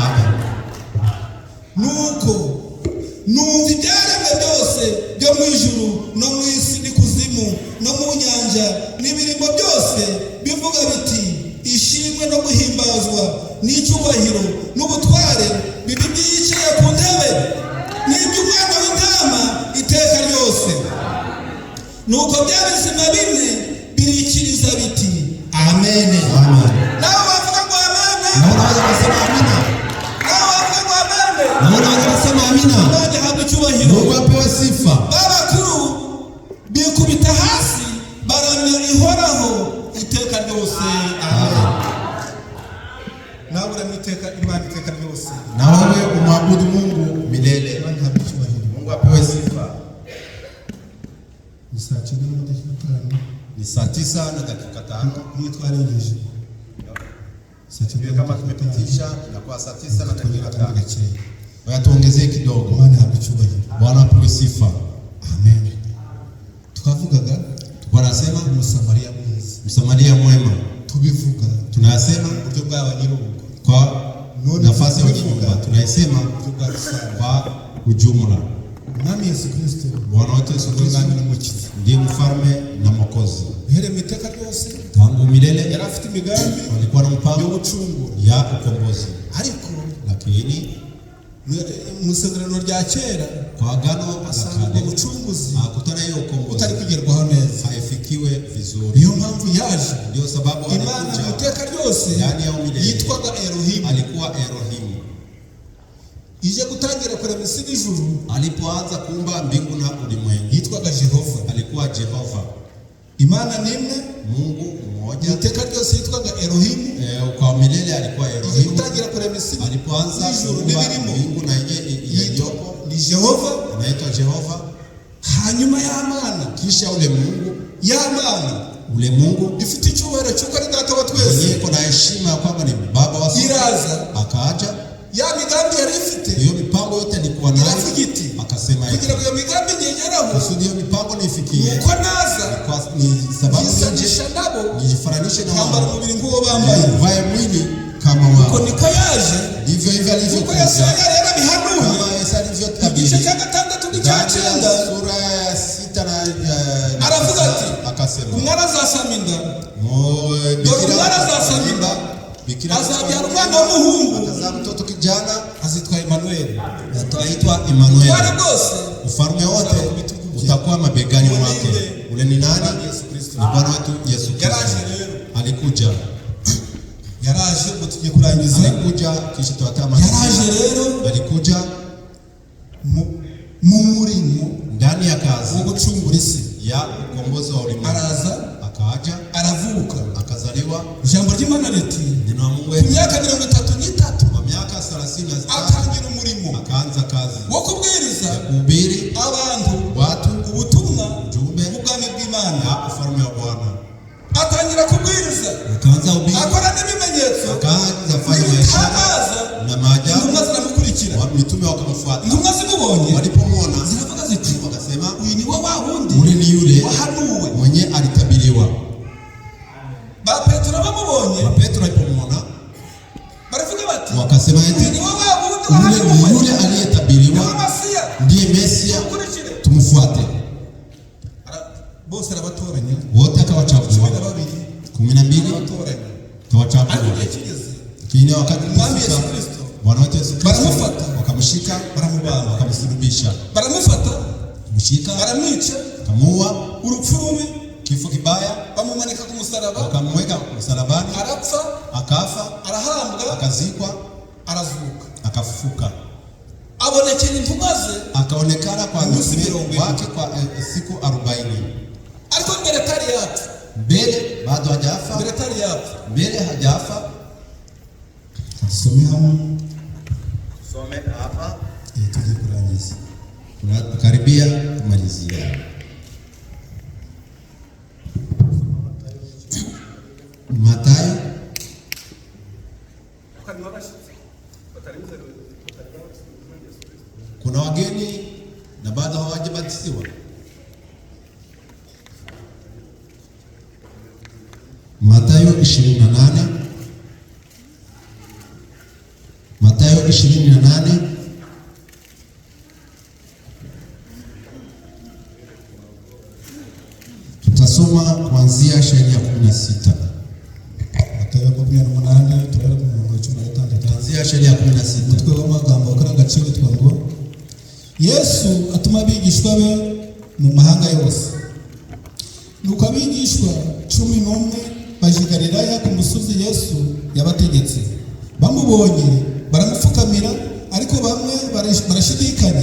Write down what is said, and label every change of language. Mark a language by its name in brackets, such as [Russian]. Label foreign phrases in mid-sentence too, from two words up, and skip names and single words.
[Kinyarwanda] Nuko numva ibyaremwe byose byo mu ijuru no mu isi n'ikuzimu no mu nyanja n'ibirimo byose bivuga biti, no guhimbazwa n'icyubahiro n'ubutware bibi byicaye ku ntebe nuko bya bizima bine birikiriza biti Amen. nawe wavuga ngo amena, [Swahili] Naona wale wanasema amina. [Kinyarwanda] nawe wavuga ngo amena. [Swahili] Naona wale wanasema amina. [Kinyarwanda] Imana ihabwe icyubahiro. [Swahili] Mungu apewe sifa. [Kinyarwanda] Babakuru bikubita hasi baramya ihoraho iteka ryose. Amen. Nawe uramya iteka Imana iteka ryose. [Swahili] Na wewe umwabudu Mungu milele. [Kinyarwanda] Imana ihabwe icyubahiro. [Swahili] Mungu apewe sifa. [Kinyarwanda] Ni saa 9:05. [Swahili] Ni saa 9 na dakika 5. [Kinyarwanda] Hiyo twarengeje. [Swahili] Sasa kama tumepitisha inakuwa saa 9 na dakika 5. Waya tuongezee kidogo. [Kinyarwanda] Imana ihabwe icyubahiro. [Swahili] Bwana apewe sifa. [Kinyarwanda] Amen. Tukavugaga [Swahili] Wanasema Msamaria mwiza. Msamaria mwema. [Kinyarwanda] Tubivuga [Swahili] Tunasema [Kinyarwanda] uburyo bw'abanyirungu. [Swahili] kwa [Kinyarwanda] None [Swahili] nafasi ya [Kinyarwanda] tubivuga [Swahili] ujumla. Tunasema [Kinyarwanda] uburyo bwa rusange. [Swahili] kwa ujumla. [Kinyarwanda] Mwami Yesu Kristo [Swahili] Bwana wetu Yesu Kristo [Kinyarwanda] umwami n'umukiza. [Swahili] ndiye mfalme na mwokozi. [Kinyarwanda] Uhereye mu iteka ryose [Swahili] Tangu milele [Kinyarwanda] yari afite imigambi [Swahili] walikuwa na [Kinyarwanda] yo [Swahili] mpango [Kinyarwanda] gucungura, [Swahili] ya ukombozi, [Kinyarwanda] ariko [Swahili] lakini [Kinyarwanda] mu isezerano rya kera [Swahili] kwa agano la [Kinyarwanda] asanga [Swahili] kale [Kinyarwanda] ubucunguzi [Swahili] hakutana hiyo ukombozi [Kinyarwanda] utari kugerwaho neza. [Swahili] haifikiwe vizuri. [Kinyarwanda] Niyo mpamvu yaje [Swahili] Ndio sababu [Kinyarwanda] Imana mu [Swahili] alikuja [Kinyarwanda] iteka ryose [Swahili] ndani ya umilele, [Kinyarwanda] yitwaga Elohim, [Swahili] alikuwa Elohim. [Kinyarwanda] ije gutangira kurema isi n'ijuru [Swahili] Alipoanza kuumba mbingu na ulimwengu [Kinyarwanda] yitwaga Jehova. [Swahili] alikuwa Jehova. [Kinyarwanda] Imana ni imwe, [Swahili] Mungu [Kinyarwanda] mu [Swahili] mmoja. [Kinyarwanda] iteka ryose yitwaga Elohim, [Swahili] Kwa milele alikuwa [Kinyarwanda] ije [Swahili] Elohim. [Kinyarwanda] gutangira kurema isi [Swahili] Alipoanza [Kinyarwanda] n'ijuru [Swahili] kuumba [Kinyarwanda] n'ibirimo [Swahili] mbingu na yenye [Kinyarwanda] yitwa [Swahili] iliyopo [Kinyarwanda] ni Jehova. [Swahili] inaitwa Jehova. [Kinyarwanda] Hanyuma y'Amana, [Swahili] Kisha ule Mungu, [Kinyarwanda] y'Amana [Swahili] ule Mungu [Kinyarwanda] ifite icyubahiro cy'uko ari data wa twese, [Swahili] mwenyewe kuna heshima ya kwamba ni baba wa sote, [Kinyarwanda] iraza [Swahili] akaja [Kinyarwanda] ya migambi yari ifite [Swahili] hiyo mipango yote alikuwa nayo, [Kinyarwanda] iravuga iti [Swahili] akasema hivi [Kinyarwanda] kugira ngo iyo migambi nigeraho [Swahili] kusudi hiyo mipango nifikie, [Kinyarwanda] nuko naza [Swahili] ni sababu [Kinyarwanda] yisanisha [Swahili] nije [Kinyarwanda] nabo [Swahili] nijifananishe na [Kinyarwanda] kwambara [Swahili] wao, [Kinyarwanda] umubiri nk'uwo bambaye. [Swahili] vae mwili kama [Kinyarwanda] Uko [Swahili] wao. [Kinyarwanda] niko yaje, [Swahili] Ndivyo hivyo [Kinyarwanda] kuko [Swahili] alivyokuja [Kinyarwanda] Yesaya yarabihanuye [Swahili] kama Yesu [Kinyarwanda] mu [Swahili] alivyotabiri [Kinyarwanda] gice cya 6 n'icya ndani 9. [Swahili] ya sura ya 6 na [Kinyarwanda] Aravuga ati [Swahili] akasema [Kinyarwanda] umwana azasama inda, [Swahili] bikira [Kinyarwanda] umwana azasama inda, [Swahili] bikira [Kinyarwanda] azabyara umwana w'umuhungu, [Swahili] akazaa mtoto kijana [Kinyarwanda] azitwa Emmanuel. [Swahili] ataitwa [Kinyarwanda] Ubutware [Swahili] Emmanuel. [Kinyarwanda] bwose [Swahili] Ufalme wote utakuwa mabegani mwake. Ule ni nani? Yesu Kristo. Ni Bwana wetu Yesu [Kinyarwanda] Yaraje [Swahili] Kristo. [Kinyarwanda] rero, [Swahili] Alikuja, [Kinyarwanda] yaraje ngo tugiye kurangiza. [Swahili] alikuja kisha tuwatama. [Kinyarwanda] Yaraje rero [Swahili] Alikuja [Kinyarwanda] mu murimo [Swahili] ndani ya [Kinyarwanda] wo [Swahili] kazi [Kinyarwanda] gucungura isi. [Swahili] ya ukombozi wa ulimwengu. [Kinyarwanda] Araza, [Swahili] Akaja, [Kinyarwanda] aravuka. [Swahili] akazaliwa. [Kinyarwanda] Ijambo ry'Imana riti [Swahili] Neno la Mungu [Kinyarwanda] ku myaka 33 [Swahili] kwa miaka 33 [Kinyarwanda] atangira umurimo [Swahili] akaanza kazi [Kinyarwanda] wo kubwiriza [Swahili] ya kuhubiri [Kinyarwanda] abantu [Swahili] watu [Kinyarwanda] ubutumwa [Swahili] ujumbe [Kinyarwanda] bw'ubwami bw'Imana. [Swahili] ya ufalme wa Bwana. [Kinyarwanda] Atangira kubwiriza, [Swahili] Akaanza ubiri, [Kinyarwanda] akora n'ibimenyetso [Swahili] akaanza fanya biashara [Kinyarwanda] n'ibitangaza. [Swahili] na maajabu. [Kinyarwanda] Intumwa ziramukurikira, [Swahili] Mitume wakamfuata, [Kinyarwanda] intumwa zimubonye [Swahili] walipomwona [Kinyarwanda] ziravuga ziti [Swahili] wakasema, [Kinyarwanda] uyu ni wo wa wundi [Swahili] ule ni yule [Kinyarwanda] wahanuwe. [Swahili] mwenye alitabiriwa. [Kinyarwanda] Ba Petero bamubonye [Swahili] Na Petro alipomwona [Kinyarwanda] baravuga bati [Swahili] wakasema [Kinyarwanda] uyu eti ni wo wa wundi [Swahili] ule ni wahanuwe, yule ni aliyetabiriwa, [Kinyarwanda] wo Masiya, [Swahili] ndiye Mesia, [Kinyarwanda] mukurikire. [Swahili] tumfuate. [Kinyarwanda] Bose arabatoranya, [Swahili] Wote akawachagua 12 [Kinyarwanda] arabatoranya. [Swahili] akawachagua. [Kinyarwanda] Ariko igihe kigeze, [Swahili] Kile wakati [Kinyarwanda] Mwami Yesu [Swahili] ulifika, [Kinyarwanda] Kristo [Swahili] Bwana wetu Yesu Kristo [Kinyarwanda] baramufata, [Swahili] wakamshika, [Kinyarwanda] baramubamba, [Swahili] wakamsulubisha, [Kinyarwanda] baramufata, [Swahili] kumshika, [Kinyarwanda] baramwica, [Swahili] kamuua [Kinyarwanda] urupfu rubi, [Swahili] kifo kibaya, [Kinyarwanda] bamumanika ku musaraba, [Swahili] wakamweka msalabani, [Kinyarwanda] arapfa, [Swahili] akafa, [Kinyarwanda] arahambwa, [Swahili] akazikwa, [Kinyarwanda] arazuka. [Swahili] akafufuka, [Kinyarwanda] Abonekera intumwa ze, [Swahili] akaonekana kwa [Kinyarwanda] Munsi [Swahili] mitume [Kinyarwanda] mirongo [Swahili] wake kwa siku 40. [Kinyarwanda] ariko mbere atari yapfa, [Swahili] Mbele bado hajafa, [Kinyarwanda] mbere atari yapfa. [Swahili] mbele hajafa. [Kinyarwanda] Tusome hano, [Swahili] Some hapa, [Kinyarwanda] tugiye kurangiza. [Swahili] tunakaribia kumalizia. Mathayo kuna wageni na bado hawajabatizwa. Mathayo 28, Mathayo 28 tutasoma kuanzia shairi ya 16. [Kinyarwanda] Matayo 28 turara ku murongo wa 16. [Swahili] Kuanzia shairi ya 16. [Kinyarwanda] Umutwe w'amagambo akora agaciro twa ngo Yesu atuma abigishwa be mu mahanga yose nuko abigishwa 11 baje i Galilaya ku musozi Yesu yabategetse. Bamubonye baramupfukamira, ariko bamwe barashidikanya.